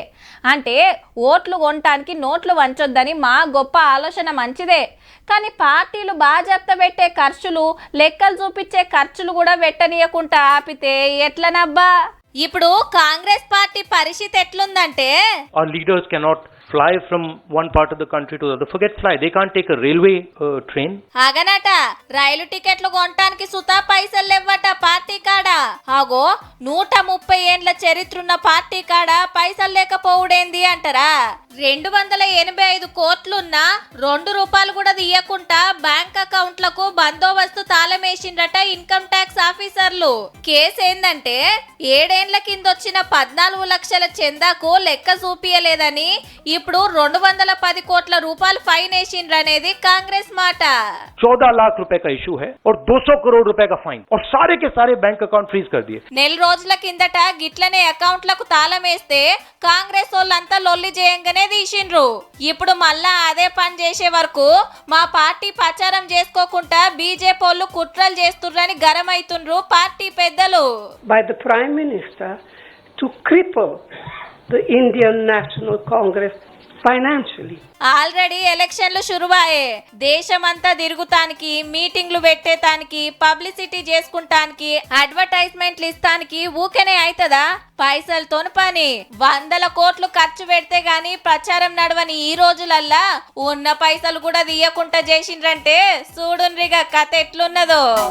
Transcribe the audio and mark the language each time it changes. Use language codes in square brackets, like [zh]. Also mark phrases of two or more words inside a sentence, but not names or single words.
[te] అంటే ఓట్లు కొనటానికి నోట్లు వంచొద్దని మా గొప్ప ఆలోచన మంచిదే. కానీ పార్టీలు బాజాప్తా పెట్టే ఖర్చులు, లెక్కలు చూపించే ఖర్చులు కూడా పెట్టనీయకుండా ఆపితే ఎట్లనబ్బా? ఇప్పుడు కాంగ్రెస్ పార్టీ పరిస్థితి ఎట్లుందంటే, [en] our leaders cannot fly from one part of the country to the other. Forget fly, they can't take a railway train. [te] అగనట రైలు టికెట్లు కొనటానికి సుతా పైసలు లేవట పార్టీ కాడ. అగో 130 ఏండ్ల చరిత్రున్న పార్టీ కాడ పైసలు లేకపోవుడేంది అంటారా? 285 కోట్లున్నా 2 రూపాయలు కూడా తీయకుండా బ్యాంక్ అకౌంట్లకు బందోబస్తు తాళమేసిండ్రట [en] income tax officers. [te] కేసు ఏందంటే 7 ఏండ్ల కిందొచ్చిన 14 లక్షల చందాకు లెక్క చూపియలేదని ఇప్పుడు 210 కోట్ల రూపాయలు ఫైన్ వేసిండ్రనేది కాంగ్రెస్ మాట. [hi] 14 लाख रुपए का इशू है और 200 करोड़ रुपए का फाइन और सारे के सारे [en] bank account freeze [hi] कर दिए. [te] నెల రోజుల కిందట గిట్లనే అకౌంట్లకు తాళం వేస్తే కాంగ్రెస్ వాళ్ళంతా లొల్లి చేయంగానే తీసిండ్రు. ఇప్పుడు మళ్ళా అదే పని చేసే వరకు మా పార్టీ ప్రచారం చేసుకోకుండా బీజేపీ వాళ్ళు కుట్రలు చేస్తుర్రని గరమైతుండ్రు పార్టీ పెద్దలు. [en] By the Prime Minister to cripple the Indian National Congress financially. [te] ఆల్రెడీ ఎలక్షన్లు షురువాయే. దేశమంతా తిరుగుతానికి, మీటింగ్లు పెట్టేతానికి, పబ్లిసిటీ చేసుకుంటానికి, అడ్వర్టైజ్మెంట్లు ఇస్తానికి ఊకనే అవుతుందా? పైసలతోని పని. 100 కోట్లు ఖర్చు పెడితే గాని ప్రచారం నడవని ఈ రోజులల్లా ఉన్న పైసలు కూడా తీయకుండా చేసిండ్రంటే చూడుండ్రిగా కథ ఎట్లున్నదో.